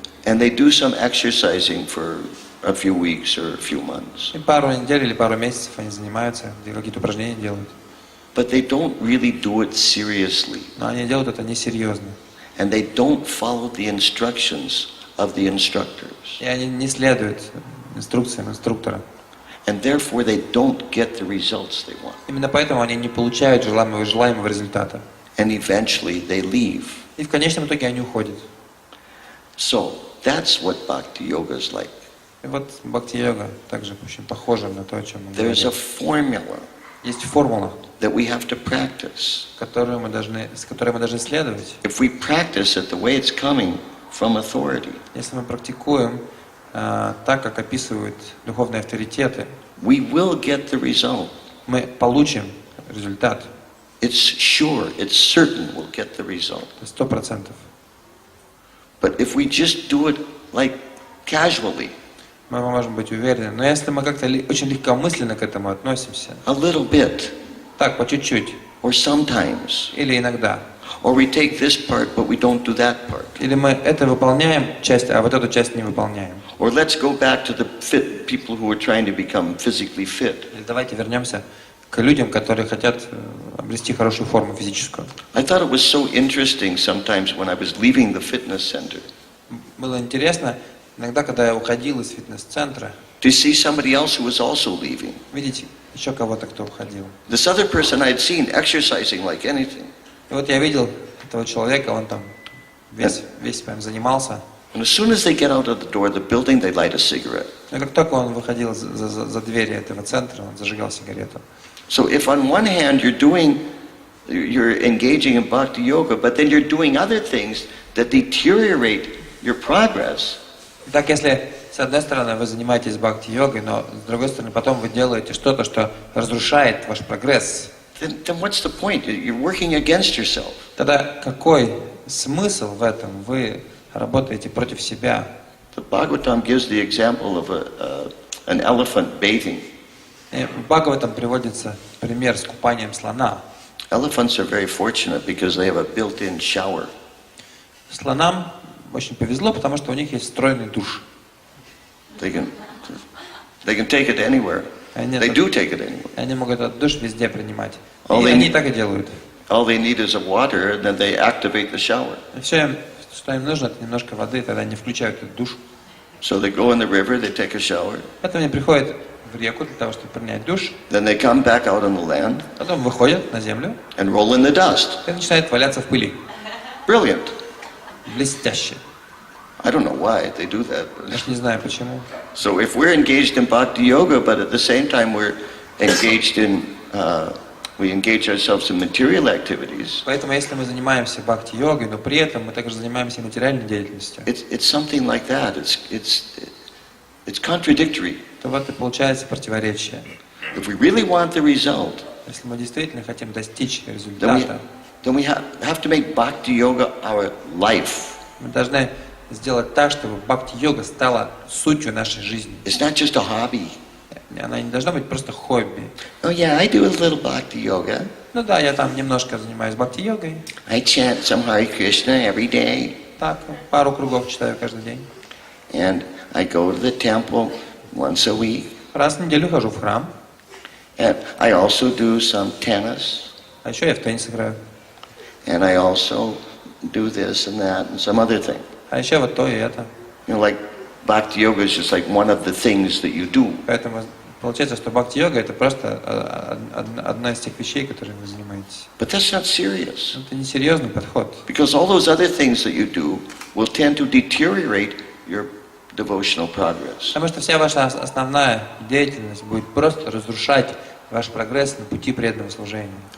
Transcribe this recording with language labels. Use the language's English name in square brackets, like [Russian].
[English] And they do some exercising for a few weeks or a few months. [Russian] И пару недель или пару месяцев они занимаются, какие-то упражнения делают. [English] But they don't really do it seriously. [Russian] Но они делают это несерьезно. [English] And they don't follow the instructions of the instructors. [Russian] И они не следуют инструкциям инструктора. [English] And therefore they don't get the results they want. [Russian] Именно поэтому они не получают желаемого результата. [English] And eventually they leave. [Russian] И в конечном итоге они уходят. [English] So that's what Bhakti Yoga is like. [Russian] И вот бхакти-йога также очень похожа на то, о чем мы [English] There's a [Russian] говорим. [English] formula [Russian] Есть формула, [English] that we have to practice. [Russian] с которой мы должны следовать. [English] If we practice it the way it's coming from authority, [Russian] Если мы практикуем так, как описывают духовные авторитеты, [English] we will get the result. [Russian] мы получим результат. [English] It's sure, it's certain we'll get the result. 100%. But if we just do it like casually, [Russian] Мы можем быть уверены. Но если мы как-то очень легкомысленно к этому относимся, [English] a little bit, [Russian] так, по чуть-чуть, [English] or sometimes, [Russian] или иногда, [English] or we take this part but we don't do that part, [Russian] или мы это выполняем часть, а вот эту часть не выполняем. [English] or let's go back to the fit people who are trying to become physically fit. [Russian] Или давайте вернемся к людям, которые хотят обрести хорошую форму физическую. [English] I thought it was so interesting sometimes when I was leaving the fitness center. [Russian] было интересно, иногда, когда я уходил из фитнес-центра, [English] to see somebody else who was also leaving. [Russian] видеть еще кого-то, кто уходил. [English] This other person I had seen exercising like anything. [Russian] И вот я видел этого человека, он там весь прям занимался. [English] And as soon as they get out of the door of the building, they light a cigarette. [Russian] И как только он выходил за двери этого центра, он зажигал сигарету. [English] So if on one hand you're engaging in bhakti yoga, but then you're doing other things that deteriorate your progress. [Russian] Итак, если с одной стороны вы занимаетесь бхакти-йогой, но с другой стороны потом вы делаете что-то, что разрушает ваш прогресс, [English] Then what's the point? You're working against yourself. [Russian] тогда какой смысл в этом? Вы работаете против себя. [English] The Bhagavatam gives the example of an elephant bathing. [Russian] В Бхагаватам приводится пример с купанием слона. [English] Elephants are very fortunate because they have a built-in shower. [Russian] Слонам очень повезло, потому что у них есть встроенный душ. [English] They can take it anywhere. They do take it anywhere. [Russian] Они могут этот душ везде принимать. И [English] All they [Russian] они [English] need- [Russian] так и делают. [English] All they need is a water, and then they activate the shower. [Russian] И все, что им нужно, это немножко воды, тогда они включают этот душ. [English] So they go in the river, they take a shower, [Russian] Потом они приходят в реку для того, чтобы принять душ. [English] then they come back out on the land [Russian] Потом выходят на землю [English] and roll in the dust. [Russian] и начинают валяться в пыли. [English] Brilliant. [Russian] Блестяще. [English] I don't know why they do that. [Russian] Я ж не знаю почему. [English] So if we're engaged in bhakti yoga, but at the same time we're engaged in, we engage ourselves in material activities, [Russian] Поэтому если мы занимаемся бхакти-йогой, но при этом мы также занимаемся материальной деятельностью, [English] it's something like that. It's contradictory. [Russian] то вот и получается противоречие. [English] If we really want the result, [Russian] Если мы действительно хотим достичь [English] then [Russian] результата, [English] we have to make bhakti yoga our life. [Russian] мы должны сделать так, чтобы бхакти-йога стала сутью нашей жизни. [English] It's not just a hobby. [Russian] Она не должна быть просто хобби. [English] Oh yeah, I do a little bhakti yoga. [Russian] Ну да, я там немножко занимаюсь бхакти-йогой. [English] I chant some Hare Krishna every day. [Russian] Так, пару кругов читаю каждый день. [English] And I go to the temple once a week. [Russian] Раз в неделю хожу в храм. [English] And I also do some tennis. [Russian] А еще я в теннис играю. [English] And I also do this and that and some other thing. [Russian] А еще вот то и это. [English] You know, like bhakti yoga is just like one of the things that you do. [Russian] Поэтому получается, что бхакти-йога это просто одна из тех вещей, которыми вы занимаетесь. [English] But that's not serious. [Russian] Это несерьезный подход. [English] Because all those other things that you do will tend to deteriorate your devotional progress. [Russian] Потому что вся ваша основная деятельность будет просто разрушать ваш прогресс на пути преданного служения.